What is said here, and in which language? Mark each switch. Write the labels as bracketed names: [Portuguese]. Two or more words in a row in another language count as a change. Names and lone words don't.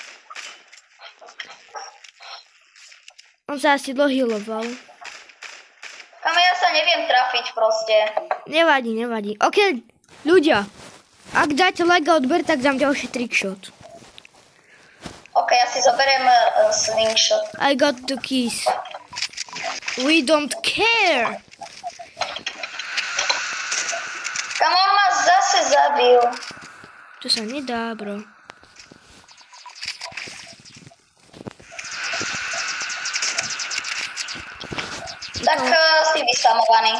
[Slovak] On sa asi dohealoval. Kam ja sa neviem trafiť proste. Nevadí. OK, ľudia. Ak dáte like a odber, tak dám ďalší trickshot. OK, ja si zoberiem slingshot. [English] I got the keys. We don't care. [Slovak] Kam on ma zase zabil. To sa nedá, bro. Tak si vyspamovaný.